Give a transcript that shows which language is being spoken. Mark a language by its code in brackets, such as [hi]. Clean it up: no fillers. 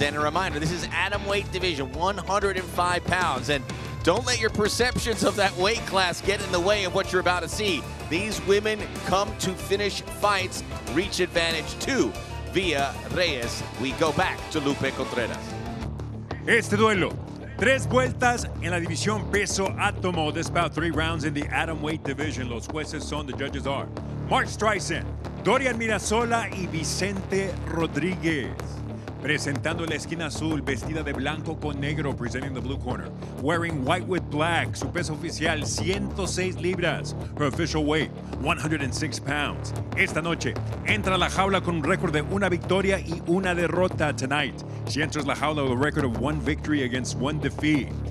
[en] And a reminder, this is atomweight division, 105 pounds. And don't let your perceptions of that weight class get in the way of what you're about to see. These women come to finish fights, reach advantage too. Via Reyes, we go back to Lupe Contreras. [es] Este duelo, 3 vueltas en la división peso átomo. [en] There's about 3 rounds in the atomweight division. [es] Los jueces son, [en] the judges are [es] Mark Streisand, Dorian Mirasola y Vicente Rodríguez. Presentando la esquina azul, vestida de blanco con negro, [en] presenting the blue corner. Wearing white with black, [es] su peso oficial 106 libras. [en] Her official weight 106 pounds. [es] Esta noche entra a la jaula con un récord de 1 victoria y 1 derrota. [en] Tonight, she enters la jaula with a record of 1 victory against 1 defeat.